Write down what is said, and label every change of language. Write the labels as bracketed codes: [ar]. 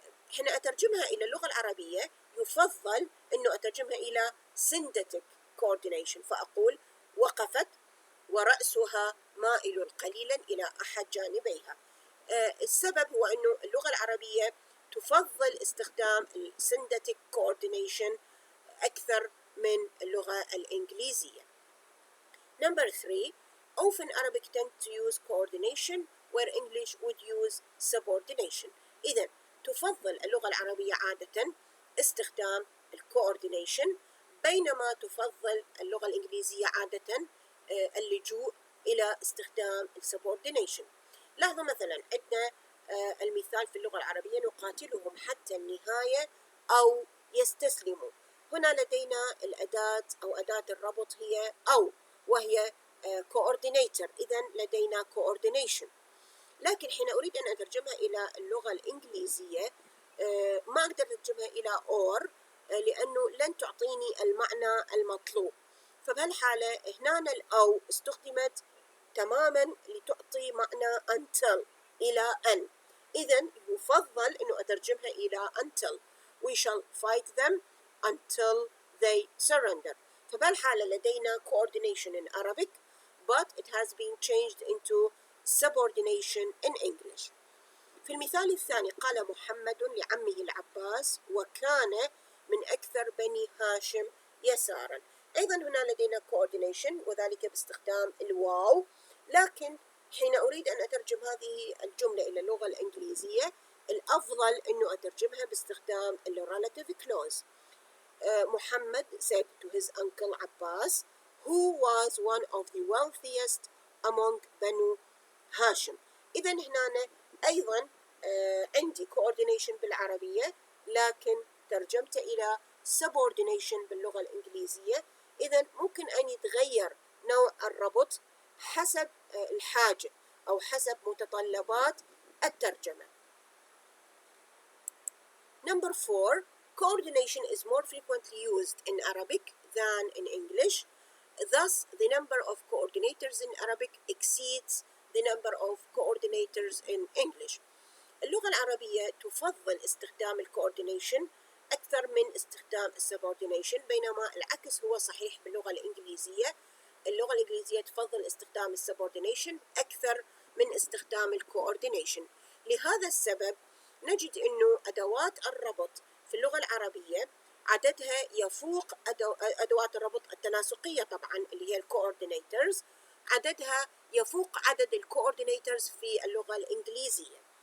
[ar] حين أترجمها إلى اللغة العربية يفضل أنه أترجمها إلى syndetic coordination، فأقول وقفت ورأسها مائل قليلا إلى أحد جانبيها. السبب هو أنه اللغة العربية تفضل استخدام syndetic coordination أكثر من اللغة الإنجليزية. [en] Number 3, often Arabic tend to use coordination where English would use subordination. [ar] إذن تفضل اللغة العربية عادة استخدام الكوردينيشن بينما تفضل اللغة الإنجليزية عادة اللجوء إلى استخدام السبوردينيشن. لاحظوا مثلا عندنا المثال في اللغة العربية: نقاتلهم حتى النهاية أو يستسلموا. هنا لدينا الأداة أو أداة الربط هي أو، وهي coordinator، إذن لدينا coordination. لكن حين أريد أن أترجمها إلى اللغة الإنجليزية ما أقدر أترجمها إلى or لأنه لن تعطيني المعنى المطلوب. فبهالحالة هنا الأو استخدمت تماما لتعطي معنى until إلى أن. إذن يفضل أنه أترجمها إلى until. [en] We shall fight them until they surrender. [ar] فبهالحالة لدينا [en] coordination in Arabic, but it has been changed into subordination in English. [ar] في المثال الثاني قال محمد لعمه العباس وكان من أكثر بني هاشم يسارا. أيضا هنا لدينا coordination وذلك باستخدام الواو، لكن حين أريد أن أترجم هذه الجملة إلى اللغة الإنجليزية الأفضل أنه أترجمها باستخدام relative clause. [en] Muhammad said to his uncle Abbas, who was one of the wealthiest among Banu Hashim. [ar] إذا هنا أيضا عندي coordination بالعربية، لكن ترجمت إلى subordination باللغة الإنجليزية. إذا ممكن أن يتغير نوع الربط حسب الحاجة أو حسب متطلبات الترجمة. [en] Number 4, coordination is more frequently used in Arabic than in English. Thus, the number of coordinators in Arabic exceeds the number of coordinators in English. [ar] اللغة العربية تفضل استخدام الcoordination أكثر من استخدام السبوردينيشن، بينما العكس هو صحيح باللغة الإنجليزية. اللغة الإنجليزية تفضل استخدام السبوردينيشن أكثر من استخدام الكوردينيشن. لهذا السبب نجد أنه أدوات الربط في اللغة العربية عددها يفوق أدوات الربط التناسقية طبعا اللي هي الكوردينيترز، عددها يفوق عدد الكوردينيترز في اللغة الإنجليزية.